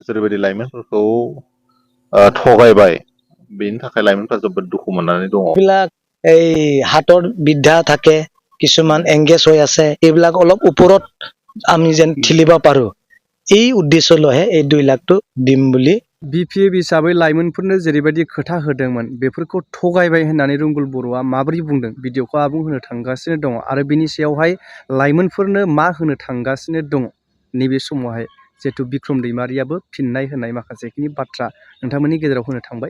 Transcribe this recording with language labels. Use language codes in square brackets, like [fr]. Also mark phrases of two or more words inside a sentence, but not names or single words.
[brx] जेरैबायदि लाइमोनफोरखौ थगायबाय बेनि थाखाय लाइमोनफ्रा जोबोद दुखु मोननानै दङ। [as] এইবিলাক এই হাতৰ বিদ্যা থাকে, কিছুমান এংগেজ হৈ আছে, এইবিলাক অলপ ওপৰত আমি যেন ঠেলিব পাৰো, এই উদ্দেশ্য লৈহে এই 2 লাখটো দিম বুলি। [brx] BPF हिसाबै लाइमोनफोरनो जेरैबायदि खोथा होदोंमोन बेफोरखौ थगायबाय होननानै रुंगुल बर'आ माबोरै बुंदों भिडिअखौ आबुं होनो थांगासिनो दङ आरो बिनि सायावहाय लाइमोनफोरनो मा होनो थांगासिनो दङ नैबे समावहाय जिहेतु बिक्रम दैमारियाबो फिननाय होनाय माखासेखिनि बाथ्रा नोंथांमोननि गेजेराव होनो थांबाय।